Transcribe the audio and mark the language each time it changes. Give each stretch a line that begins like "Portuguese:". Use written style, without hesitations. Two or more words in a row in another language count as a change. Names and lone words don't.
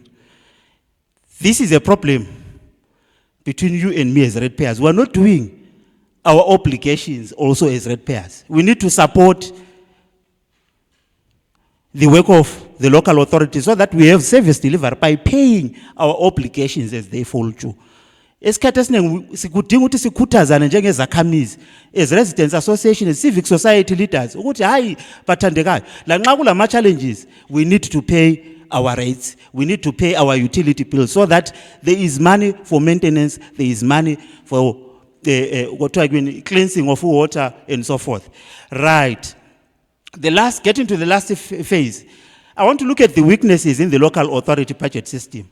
English: This is a problem between you and me as ratepayers. We are not doing our obligations also as ratepayers. We need to support the work of the local authorities so that we have service delivered by paying our obligations as they fall due.
North Ndebele: Esikhathi esiningi sikudinga ukuthi sikhuthazane njengezakhamizi
English: as residents association, as civic society leaders
North Ndebele: ukuthi hayi bathandekayo la nxa kulama
English: challenges we need to pay our rates, we need to pay our utility bills so that there is money for maintenance, there is money for cleansing of water and so forth. Right. Getting to the last phase, I want to look at the weaknesses in the local authority budget system.